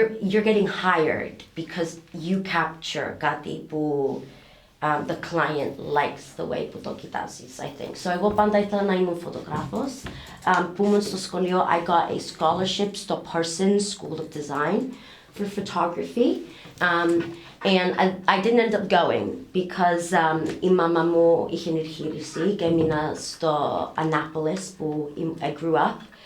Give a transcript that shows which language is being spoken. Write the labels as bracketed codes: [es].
[en] you're getting hired because you capture [el] κάτι που [en] the client likes the way [el] που το κοιτάζεις, [en] I think. [el] So εγώ πάντα ήθελα να ήμουν φωτογράφος. Που ήμουν στο σχολείο, [en] I got a scholarship στο Parsons School of Design for photography. And I didn't end up going because [el] η μάμα μου είχε εγχείρηση και έμεινα στο Annapolis [en] που I grew up.